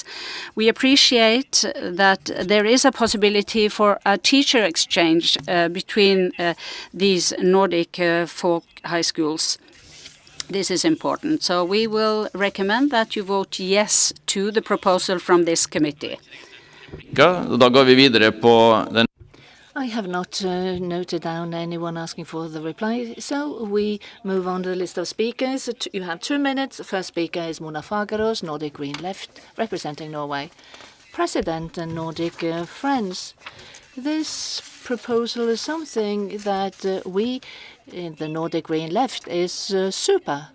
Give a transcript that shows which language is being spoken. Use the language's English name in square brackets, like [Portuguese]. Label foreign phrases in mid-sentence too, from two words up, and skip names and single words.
[English] We appreciate that there is a possibility for a teacher exchange between these Nordic folk high schools. This is important. So we will recommend that you vote yes to the proposal from this committee. [Norwegian] Da går vi videre på den. [English] I have not noted down anyone asking for the reply, so we move on to the list of speakers. You have 2 minutes. First speaker is Mona Fagerås, Nordic Green Left, representing Norway. President and Nordic friends, this proposal is something that we in the Nordic Green Left is super.